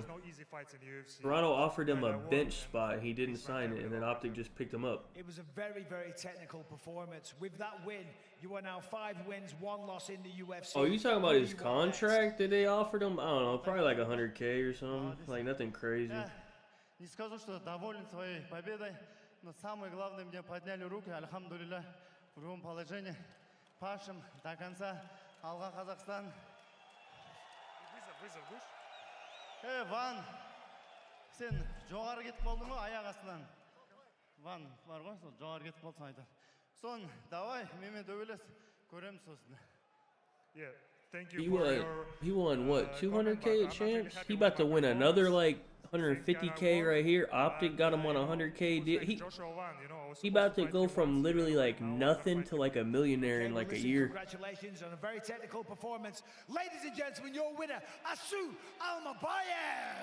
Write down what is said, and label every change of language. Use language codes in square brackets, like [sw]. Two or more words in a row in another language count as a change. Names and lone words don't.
[en] Toronto offered him a bench spot. He didn't sign it, and then Optic just picked him up. It was a very, very technical performance. With that win, you are now 5 wins, 1 loss in the UFC. Oh, you talking about his contract that they offered him? I don't know, probably like 100K or something. Like nothing crazy. [ru] Не скажу, что доволен своей победой, но самое главное, мне подняли руки, альхамдулилля, в любом положении. Пашем до конца. [kk] Алға Қазақстан. Ван, сен жоғары кетіп болдың ғой аяқ астынан. Ван бар ғой, сол жоғары кетіп болсын айтар. Сон, давай, менімен төбелес, көреміз сосын. [en] He won what, 200K at champs? He about to win another like 150K right here. Optic got him on a 100K deal. He about to go from literally like nothing to like a millionaire in like a year. Congratulations on a very technical performance. Ladies and gentlemen, your winner, Asu Almabayev.